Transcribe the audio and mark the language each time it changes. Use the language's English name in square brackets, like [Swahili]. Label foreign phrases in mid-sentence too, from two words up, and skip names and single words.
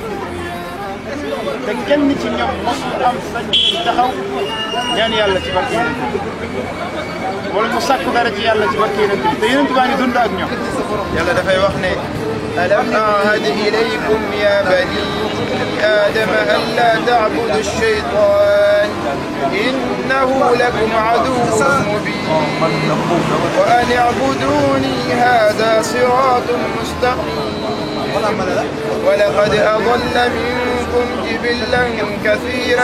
[Wolof] te kenn ci ñoom mosul am sañ taxaw ñaan Yàlla ci barke wala mu sàkku dara ci Yàlla ci barke Yonent bi te Yonent baa ngi dund ak ñoom Yàlla dafay wax ne [Arabic] ألم أعهد إليكم يا بني آدم ألا تعبدوا الشيطان إنه لكم عدو مبين وأن اعبدوني هذا صراط مستقيم ولقد أضل منكم جبلا كثيرا